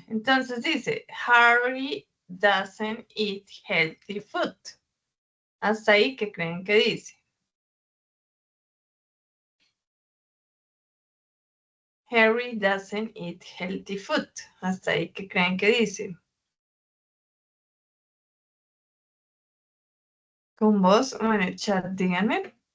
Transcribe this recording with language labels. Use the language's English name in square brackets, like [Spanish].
[Spanish] Entonces dice, [English] Harry doesn't eat healthy food. [Spanish] Hasta ahí, ¿qué creen que dice? [English] Harry doesn't eat healthy food. [Spanish] Hasta ahí, ¿qué creen que dice? Con vos o en el chat, díganme.